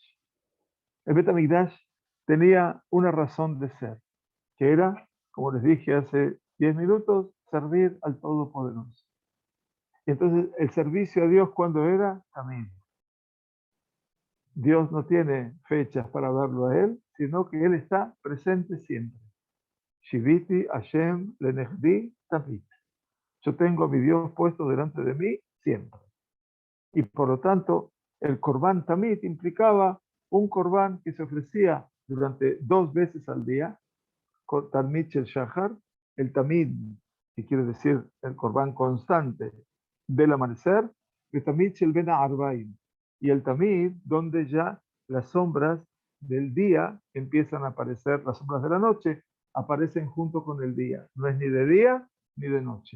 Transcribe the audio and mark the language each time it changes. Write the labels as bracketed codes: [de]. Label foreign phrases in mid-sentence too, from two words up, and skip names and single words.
[es] El [he] בית המקדש [es] tenía una razón de ser, que era, como les dije hace 10 minutos, servir al Todopoderoso. Y entonces, el servicio a Dios, ¿cuándo era? Tamid. Dios no tiene fechas para verlo a Él, sino que Él está presente siempre. [he] שויתי השם לנגדי תמיד. [es] Yo tengo a mi Dios puesto delante de mí siempre. Y por lo tanto, el [he] קרבן תמיד [es] implicaba un Korban que se ofrecía durante 2 veces al día, [he] תמיד של שחר, [es] el Tamid, que quiere decir el Korban constante del amanecer, y [he] תמיד של בין ערבים, [es] y el Tamid donde ya las sombras del día empiezan a aparecer, las sombras de la noche aparecen junto con el día, no es ni de día ni de noche.